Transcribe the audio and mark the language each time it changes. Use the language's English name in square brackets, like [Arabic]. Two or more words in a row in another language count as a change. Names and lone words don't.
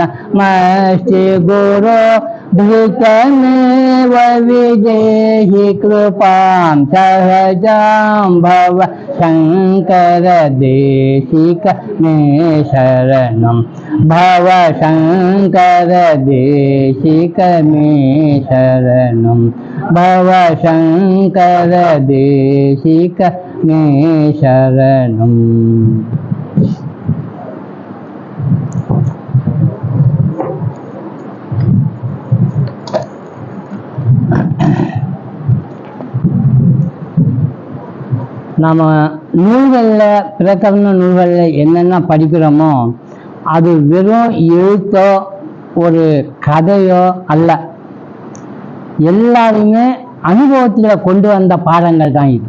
[Sanskrit] मस्ति गुरो धृतमेव विदेहि कृपां सहजां भव शङ्कर देशिक मे शरणं भव शङ्कर देशिक मे शरणं भव शङ्कर देशिक मे शरणम् [Tamil] நம்ம நூல்களில் பிரகரண நூல்களில் என்னென்ன படிக்கிறோமோ அது வெறும் எழுத்தோ ஒரு கதையோ அல்ல, எல்லாருமே அனுபவத்தில் கொண்டு வந்த பாடங்கள் தான் இது.